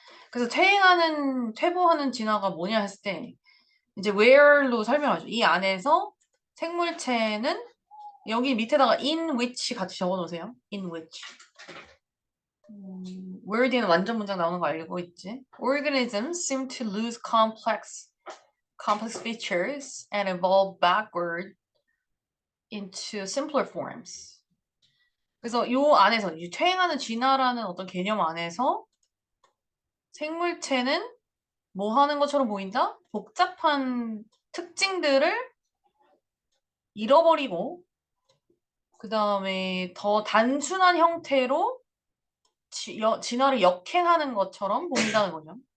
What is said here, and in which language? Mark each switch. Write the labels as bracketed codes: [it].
[ko] 그래서 퇴보하는 진화가 뭐냐 했을 때 이제 where로 설명하죠. 이 안에서 생물체는 여기 밑에다가 [en] in which [ko] 같이 적어놓으세요. [en] in which. [ko] where 뒤에는 완전 문장 나오는 거 알고 있지? [en] Organisms seem to lose complex features and evolve backward into simpler forms. [ko] 그래서 요 안에서 이 퇴행하는 진화라는 어떤 개념 안에서 생물체는 뭐 하는 것처럼 보인다? 복잡한 특징들을 잃어버리고 그 다음에 더 단순한 형태로 진화를 역행하는 것처럼 보인다는 거죠.